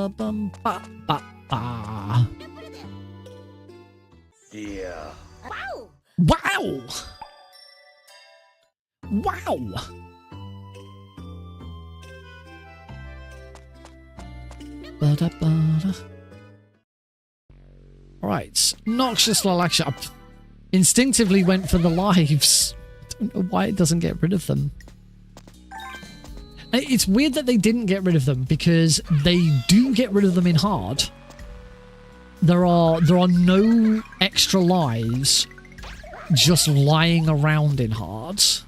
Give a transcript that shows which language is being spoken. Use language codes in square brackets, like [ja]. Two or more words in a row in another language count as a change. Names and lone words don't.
[en] ba, ba, ba. Yeah. Wow! Wow! Ba-da-ba-da. Right, Noxious Lilac. I instinctively went for the lives. I don't know why it doesn't get rid of them. It's weird that they didn't get rid of them, because they do get rid of them in hard. There are no extra lives just lying around in hard.